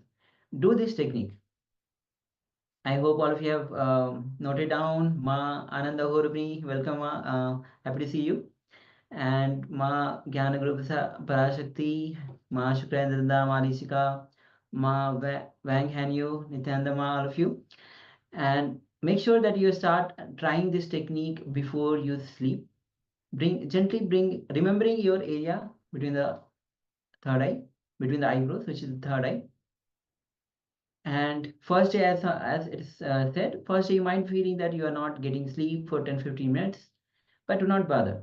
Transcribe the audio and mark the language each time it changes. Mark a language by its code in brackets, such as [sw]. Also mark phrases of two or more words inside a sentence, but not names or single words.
[en] Do this technique. I hope all of you have noted down. Ma Ananda Horubni, welcome. Ma. Happy to see you. And Ma Gyana Guru Parashakti, Ma Shukrendra, Ma Lishika, Ma Wang Hanyu, Nityananda, Ma, all of you. And make sure that you start trying this technique before you sleep. Remembering your area between the third eye, between the eyebrows, which is the third eye. And first day, as it's said, first day you might feeling that you are not getting sleep for 10-15 minutes, but do not bother.